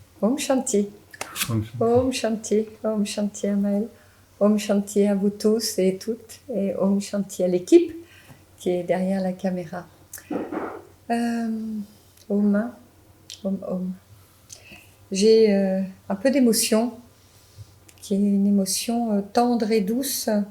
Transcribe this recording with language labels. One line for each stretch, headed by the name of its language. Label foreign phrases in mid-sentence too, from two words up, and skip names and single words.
Sanskrit: Om Shanti. Om Shanti. Om Shanti. Om Shanti Amael. Om Shanti
French: à vous tous et toutes. Et
Sanskrit: Om Shanti
French: à l'équipe qui est derrière la caméra.
Sanskrit: Om. Om.
French: J'ai un peu d'émotion, qui est une émotion tendre et douce.